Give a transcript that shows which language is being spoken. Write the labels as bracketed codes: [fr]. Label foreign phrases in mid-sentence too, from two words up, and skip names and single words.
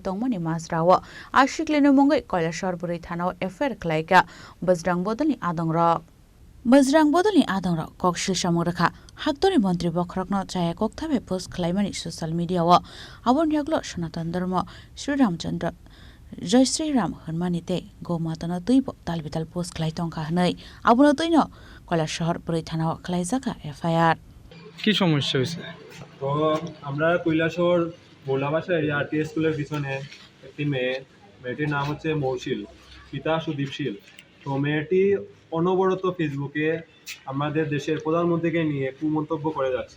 [trp] Tongmani Masrawa Ashikli Mungai Koila Shorburi Thano Affair Klaika Bajrang Bodani Adongra Bajrang Bodani Adongra Kokshil Shamuraka Haktori Montri Bokrokno Chaya Koktabe Post Klaimani [en] Social Media [trp] Wa Abon Yaglo Shonatan Dharma Sri Ramchandra [hi] जय श्री राम [trp] Hanmanite Go Matana Tuibo Dalbital Post Klai Tongka Hanai Abuno Tuino কয়লা শহর পরিথানা ক্লাইজাকা এফআইআর [bn] কি সমস্যা হয়েছে? তো আমরা কৈলাসহর মোল্লাবাসা এরিয়া আরটি স্কুলের পিছনে একটি মেয়েটির নাম হচ্ছে মৌশিল, পিতা সুদীপশীল। তো মেয়েটি অনবরত ফেসবুকে আমাদের দেশের প্রধানমন্ত্রীকে নিয়ে কুমন্তব্য করে যাচ্ছে।